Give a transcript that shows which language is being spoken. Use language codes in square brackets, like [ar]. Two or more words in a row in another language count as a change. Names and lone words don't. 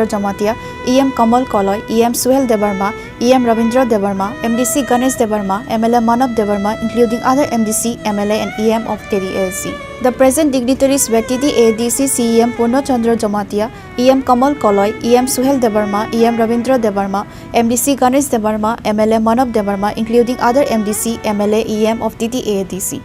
[en] Jamatia, EM Kamal Koloy, EM Suhel Devarma, EM Ravindra Devarma, MDC Ganesh Devarma, MLA Manav Devarma, including other MDC, MLA and EM of TTADC. The present dignitaries were TTADC CEM Purna Chandra Jamatia, EM Kamal Koloy, EM Suhel Devarma, EM Ravindra Devarma, MDC Ganesh Devarma, MLA Manav Devarma, including other MDC, MLA, EM of TTADC.